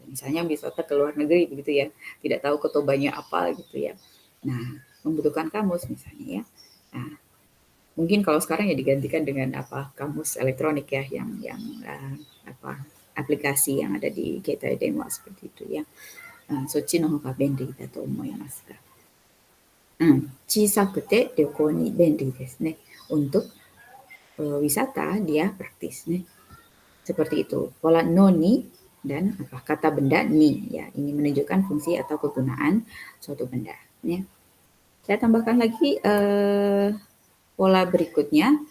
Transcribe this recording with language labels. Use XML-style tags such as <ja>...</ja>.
<id>Misalnya wisata ke luar negeri begitu ya, tidak tahu kotobanya apa gitu ya. Nah, membutuhkan kamus misalnya ya. Nah, mungkin kalau sekarang ya digantikan dengan apa kamus elektronik ya yang apa aplikasi yang ada di Keitai Denwa seperti itu ya.</id> <ja>そっちの方が便利だと思いますが。小さくて旅行に便利ですね.</ja> <id>Untuk wisata dia praktis nih. Seperti itu. Pola noni dan apa kata benda ni ya. Ini menunjukkan fungsi atau kegunaan suatu benda ya. Saya tambahkan lagi pola berikutnya.</id>